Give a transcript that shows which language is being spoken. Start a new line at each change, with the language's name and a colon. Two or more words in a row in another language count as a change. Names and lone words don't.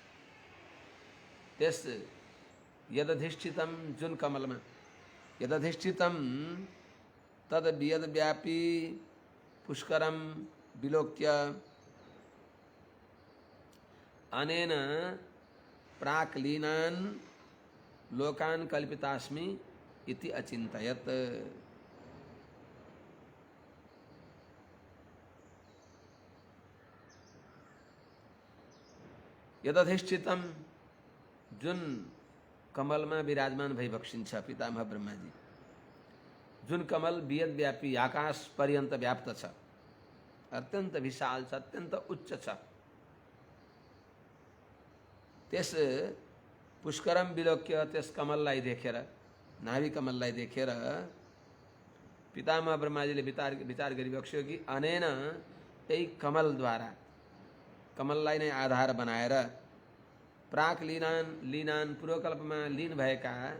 Sanskrit: तेस यदधिष्ठितम
Nepali: जुन कमल में
Sanskrit: यदधिष्ठितम तद वियद्व्यापी पुष्करम विलोक्य अनेन प्राक्लीनान् लोकान् कल्पितास्मि इति अचिन्तयत्।
Nepali: यदधिष्ठितम जुन कमलमा विराजमान भइबक्सिन्छ पितामह ब्रह्माजी, जुन कमल
Sanskrit: वियद व्यापी
Nepali: आकाश पर्यन्त व्याप्त छ, अत्यन्त विशाल छ, अत्यन्त उच्च छ, त्यस
Sanskrit: पुष्करम विलोक्य
Nepali: त्यस कमललाई देखेर, नाभि कमललाई देखेर पितामह ब्रह्माजीले विचार गरिबक्स्यो कि अनेन यही कमलद्वारा, कमललाई नै आधार बनाएर
Sanskrit: प्राक लीनान
Nepali: पूर्वकल्पमा लीन भएका